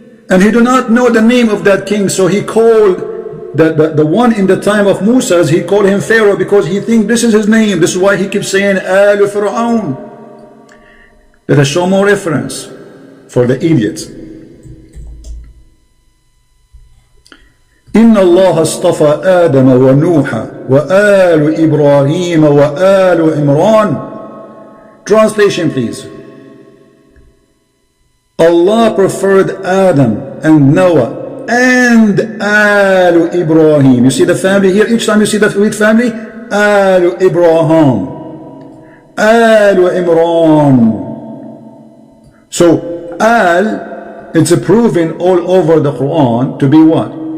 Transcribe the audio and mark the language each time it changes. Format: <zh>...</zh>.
<en>And he do not know the name of that king, so he called the one in the time of Musa, he called him Pharaoh because he think this is his name. This is why he keeps saying Al Fir'aun. Let us show more reference for the idiots.</en> <ar>إن الله اصطفى آدم ونوح وآل إبراهيم وآل عمران.</ar> <en>Translation please. Allah preferred Adam and Noah and Al Ibrahim. You see the family here? Each time you see that with family, Al Ibrahim. Al Imran. So Al, it's proven all over the Quran to be what?</en>